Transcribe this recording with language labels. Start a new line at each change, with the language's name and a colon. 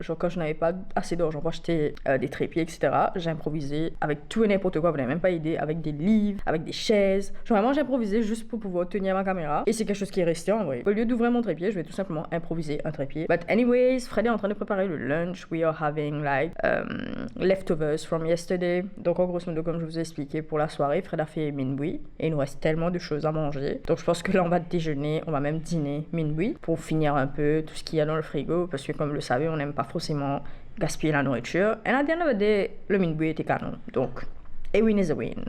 French: Genre, quand je n'avais pas assez d'argent pour acheter des trépieds, etc., j'ai improvisé avec tout et n'importe quoi. Vous n'avez même pas idée. Avec des livres, avec des chaises. Genre, vraiment, j'ai improvisé juste pour pouvoir tenir ma caméra. Et c'est quelque chose qui est resté en vrai. Au lieu d'ouvrir mon trépied, je vais tout simplement improviser un trépied.
English: But anyways,
French: Fred est en train de préparer le lunch.
English: We are having like leftovers from yesterday.
French: Donc, en grosso modo, comme je vous ai expliqué, pour la soirée, Fred a fait minuit. Et il nous reste tellement de choses à manger. Donc, je pense que là, on va déjeuner, on va même dîner minuit pour finir un peu tout ce qu'il y a dans le frigo, parce que comme vous le savez, on n'aime pas forcément gaspiller la nourriture. Et à
English: the end of the day,
French: le minuit était canon. Donc,
English: a win is a win.